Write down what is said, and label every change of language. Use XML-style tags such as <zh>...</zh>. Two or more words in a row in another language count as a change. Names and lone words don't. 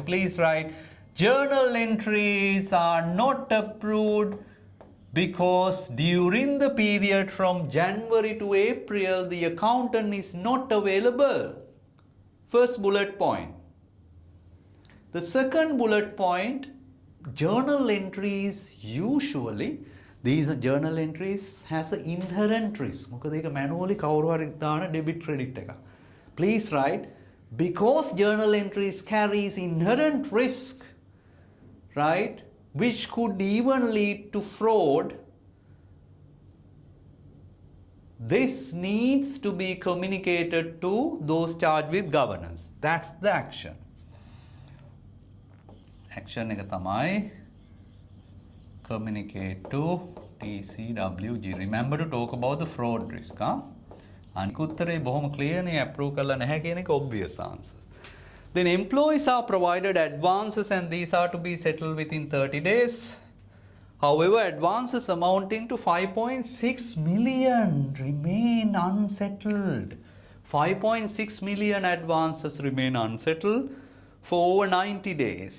<en>Please write, journal entries are not approved because during the period from January to April, the accountant is not available. First bullet point. The second bullet point, journal entries usually, these journal entries has the inherent risk.</en> <si>මොකද ඒක manually කවුරු හරි දාන</si> <en>debit credit</en> <si>එක.</si> <en>Please write, because journal entries carries inherent risk, right, which could even lead to fraud, this needs to be communicated to those charged with governance. That's the action. Action</en> <si>එක තමයි</si> <en>communicate to TCWG. Remember to talk about the fraud risk.</en> <si>අනික උත්තරේ බොහොම clear නේ, approve කරලා නැහැ කියන එක</si> <en>obvious answers. Then employees are provided advances and these are to be settled within 30 days. However, advances amounting to 5.6 million remain unsettled. 5.6 million advances remain unsettled for over 90 days.</en>